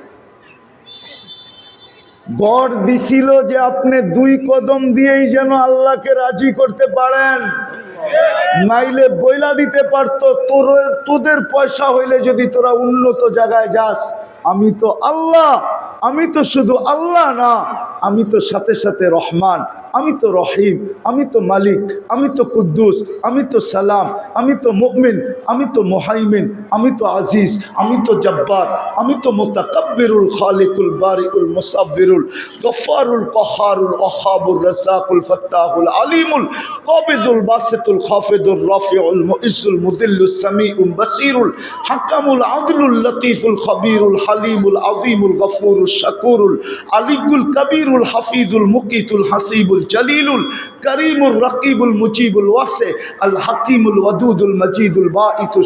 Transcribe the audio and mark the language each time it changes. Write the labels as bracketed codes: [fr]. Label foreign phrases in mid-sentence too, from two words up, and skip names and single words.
[bn] গড় দিছিল যে আপনি 2 কদম দিয়েই যেন আল্লাহকে রাজি করতে পারেন, নাইলে বইলা দিতে পারতো তোদের পয়সা হইলে যদি তোরা উন্নত জায়গায় যাস, আমি তো আল্লাহ, আমি তো শুধু আল্লাহ না, আমি তো সাথে সাথে রহমান, আমি তো রহিম, আমি তো মালিক, আমি তো [ar] কুদ্দুস, [bn] আমি তো [ar] সালাম, [bn] আমি তো [ar] মুমিন, [bn] আমি তো [ar] মুহাইমিন, [bn] আমি তো [ar] আজিজ, [bn] আমি তো [ar] জব্বার, [bn] আমি তো [ar] المتكبر الخالق البارئ المصور الغفار القهار الوهاب الرزاق الفتاح العليم القابض الباسط الخافض الرافع المعز المذل السميع البصير الحكم العدل اللطيف الخبير الحليم العظيم الغفور الشكور العلي الكبير الحفيظ المقيت الحسيب الجليل الكريم الرقيب المجيب واسع الحكيم الودود المجيد الباعث